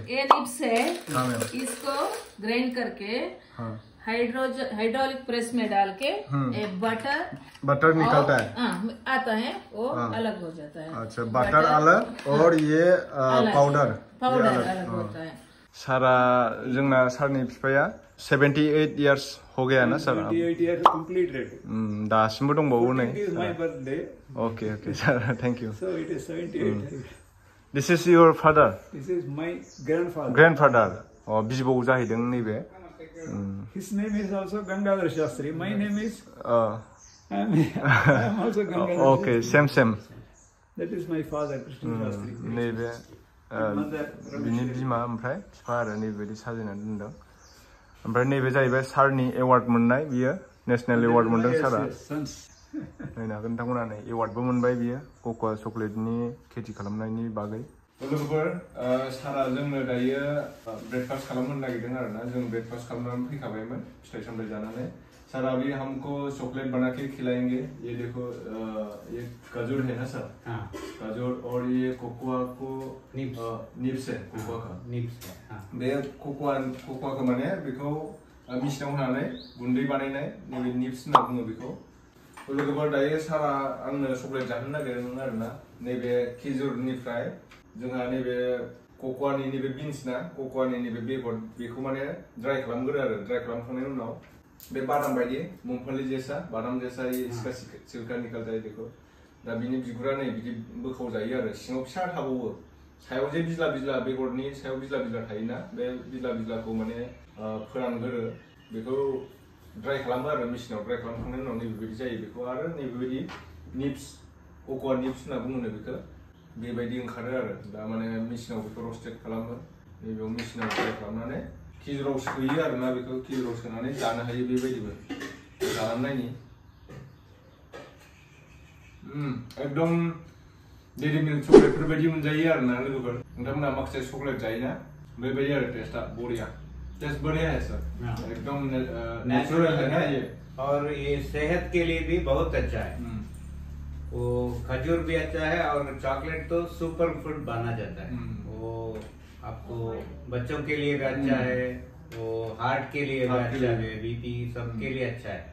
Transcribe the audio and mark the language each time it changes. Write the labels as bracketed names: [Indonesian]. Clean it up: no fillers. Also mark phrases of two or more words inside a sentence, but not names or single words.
[Hindi] ये निप्स है। हाँ मैम। इसको ग्राइंड करके हाँ हाइड्रोलिक प्रेस में डाल के बटर निकलता है। आता है वो अलग हो जाता है। अच्छा बटर अलग और ये पाउडर अलग होता है। [Bodo] सारा जोंना सारनि बिफाया 78 इयार्स [Hindi] हो गया ना [Bodo] सर? [English] 78 years completed. [Bodo] दासिमबो दंबावो नै। [English] It is my birthday. okay okay sir thank you. So it is 78. this is your father? This is my grandfather. [Bodo] ग्रैंडफादर। बिबौ जाहैदों नैबे। [English] His name is also Gangadhar Shastri. My name is I am also Gangadhar. okay same. That is my father, Krishna Shastri. [Bodo] नैबे बिनि बिमा ओमफ्राय बिफा आरो नैबेबायदि साजायनानै दोनदों। ओमफ्राय नैबे जाहैबाय सारनि एवार्ड मोननाय, बियो नेशनेल एवार्ड मोनदों सारा। नायनो हागोन नोंथांमोना नै एवार्डबो मोनबाय बियो कक'आ चक्लेटनि खेथि खालामनायनि बागै। लोगोफोर सारा जोंनो दायो ब्रेकफास्ट खालामनो नागिरदों आरोना। जों ब्रेकफास्ट खालामनानै फैखाबायमोन फिथाइ सामथाइ जानानै। [Hindi] सर अभी हमको चॉकलेट बना के खिलाएंगे। ये देखो ये खजूर है ना सर? हाँ। खजूर और ये कोकोआ को निप्स है, कोकोआ का निप्स है। हाँ। [Bodo] बे [Hindi] कोकोआ का [Bodo] माने बेखौ मिसिनाव होनानै गुन्दै बानायनाय नैबे निप्स होनना बुङो बेखौ। लोगोफोर दायो सारा आंनो चॉकलेट जाहोनो नागिरदों आरोना। नैबे खिजुरनिफ्राय जोंहा नैबे कोकोआनि नैबे बिन्स ना, कोकोआनि नैबे बेगर बेखौ माने ड्राई खालामगोरो आरो। ड्राई खालामखांनायनि उनाव बे बादाम बायदि [Hindi] मूंगफली जैसा बादाम जैसा ये इसका छिलका निकलता है देखो। [Bodo] दा बिनि बिगुरा नै बिदि बोखाव जायो आरो। सिङाव फिसा थाबावो। सायाव जे बिज्ला बिज्ला बेगरनि सायाव बिज्ला बिज्ला थायोना, बे बिज्ला बिज्लाखौ माने फोरानगोरो। बेखौ ड्राई खालामो आरो मेसिनाव। ड्राई खालामखांनायनि उनाव नैबेबायदि जायो। बेखौ आरो नैबेबायदि निप्स कोकोआ निप्स होनना बुङो बेखौ। बेबायदि ओंखारो आरो। दा माने मेसिनाव बेखौ रस्टेड खालामो। नैबेयाव मेसिनाव ड्राई खालामनानै खिजुराव सोयो आरोना। बेखौ खिजुराव सोनानै जानो हायो बेबायदिबो। जानानै नायनि। एकदम डेरी मिल्क चॉकलेटफोर बायदि मोनजायो आरोना लोगोफोर। नोंथांमोना माखासे चॉकलेट जायोना, बेबायदि आरो टेस्टआ बढ़िया। [Hindi] टेस्ट बढ़िया है सर, एकदम नेचुरल है ना ये। और ये सेहत के लिए भी बहुत अच्छा है। वो खजूर भी अच्छा है और चॉकलेट तो सुपर फूड माना जाता है। वो आपको बच्चों के लिए भी अच्छा है, वो हार्ट के लिए भी अच्छा है, बीपी सबके लिए अच्छा है।